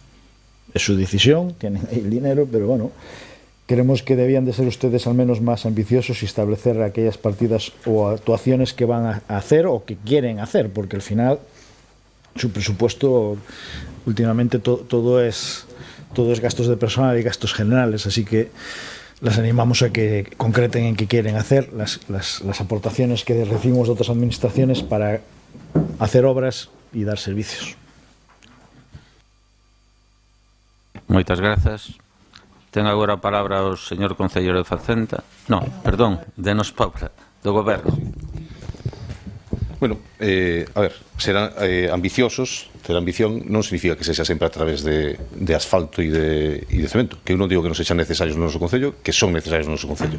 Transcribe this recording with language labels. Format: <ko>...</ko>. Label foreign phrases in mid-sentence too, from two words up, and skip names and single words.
<es>Es su decisión, tienen ahí el dinero, pero bueno, creemos que debían de ser ustedes al menos más ambiciosos y establecer aquellas partidas o actuaciones que van a hacer o que quieren hacer, porque al final su presupuesto últimamente todo es gastos de personal y gastos generales, así que las animamos a que concreten en qué quieren hacer las aportaciones que recibimos de otras administraciones para hacer obras y dar servicios.</es> <gl>Moitas grazas. Ten agora a palabra o señor concelleiro de Facenda. No, perdón, denos Paula, do Goberno. Bueno, a ver, ser ambiciosos, ter ambición non significa que sexa sempre a través de asfalto e de cemento, que eu non digo que non sexan necesarios no noso concello, que son necesarios no noso concello.</gl>